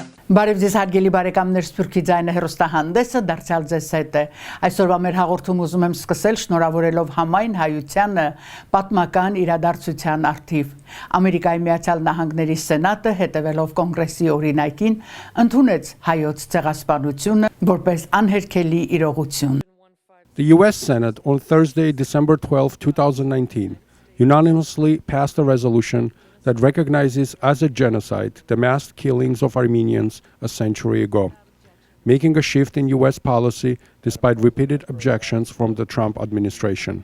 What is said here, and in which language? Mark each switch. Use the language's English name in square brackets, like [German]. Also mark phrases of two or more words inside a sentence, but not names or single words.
[Armenian] Բարև ձեզ հարգելի բարեկամներ, Սփյուռքի ձայնը հեռուստահանդեսը դարձյալ ձեզ հետ է։ Այսօրվա մեր հաղորդումը ուզում եմ սկսել շնորհավորելով համայն հայությանը պատմական իրադարձության առթիվ։ Ամերիկայի Միացյալ Նահանգների Սենատը, հետևելով կոնգրեսի օրինակին, ընդունեց հայոց ցեղասպանությունը որպես անհերքելի իրողություն։ [English] The U.S. Senate on Thursday, December 12, 2019, unanimously passed a resolution that recognizes as a genocide the mass killings of Armenians a century ago, making a shift in U.S. policy despite repeated objections from the Trump administration.